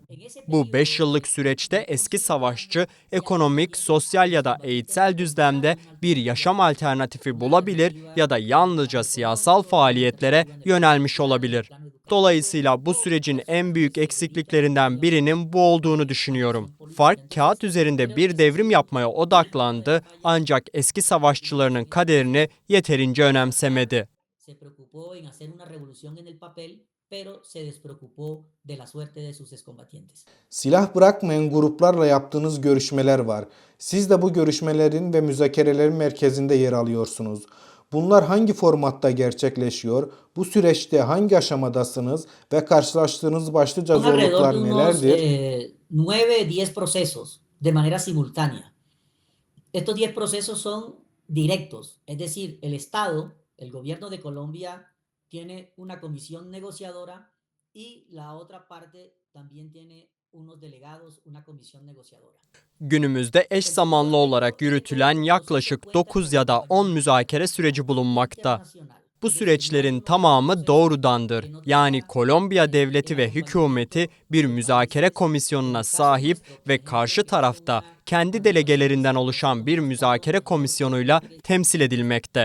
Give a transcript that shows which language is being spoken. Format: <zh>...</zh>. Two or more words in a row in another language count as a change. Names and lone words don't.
<tr>Bu 5 yıllık süreçte eski savaşçı, ekonomik, sosyal ya da eğitsel düzlemde bir yaşam alternatifi bulabilir ya da yalnızca siyasal faaliyetlere yönelmiş olabilir. Dolayısıyla bu sürecin en büyük eksikliklerinden birinin bu olduğunu düşünüyorum. FARC kağıt üzerinde bir devrim yapmaya odaklandı ancak eski savaşçılarının kaderini yeterince önemsemedi.</tr> <es>se preocupó en hacer una revolución en el papel, pero se despreocupó de la suerte de sus excombatientes.</es> <tr>Silah bırakmayan gruplarla yaptığınız görüşmeler var. Siz de bu görüşmelerin ve müzakerelerin merkezinde yer alıyorsunuz. Bunlar hangi formatta gerçekleşiyor? Bu süreçte hangi aşamadasınız ve karşılaştığınız başlıca</tr> <es>Son alrededor de</es> <tr>zorluklar</tr> <es>unos</es> <tr>nelerdir?</tr> <es>9, 10 procesos de manera simultánea. Estos 10 procesos son directos, es decir, el Estado, el gobierno de Colombia, tiene una comisión negociadora y la otra parte también tiene unos delegados, una comisión negociadora.</es> <tr>Günümüzde eş zamanlı olarak yürütülen yaklaşık 9 ya da 10 müzakere süreci bulunmakta. Bu süreçlerin tamamı doğrudandır. Yani Kolombiya devleti ve hükümeti bir müzakere komisyonuna sahip ve karşı tarafta kendi delegelerinden oluşan bir müzakere komisyonuyla temsil edilmekte.</tr>